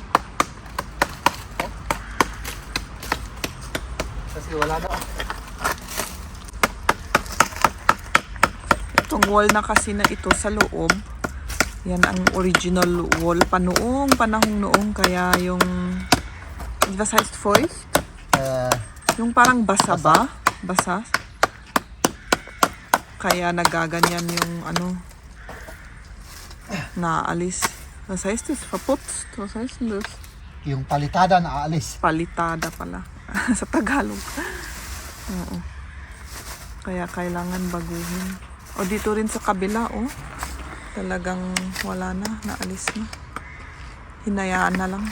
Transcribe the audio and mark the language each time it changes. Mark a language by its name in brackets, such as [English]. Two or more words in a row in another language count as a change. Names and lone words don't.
[Filipino] Kasi wala na. Itong wall na kasi na ito sa loob. Yan ang original wall pa noong panahong noong. Kaya yung [German] was heißt feucht? [Filipino] Yung parang basa ba? basa. Kaya nagaganyan yung ano, naalis. [German] Was heißt das? Verputzt? Was heißt denn das? [Filipino] Yung palitada na aalis. Palitada pala. Sa Tagalog. Oo. Kaya kailangan baguhin. O dito rin sa kabila, oh. Talagang wala na, naalis na. Hinayaan na lang.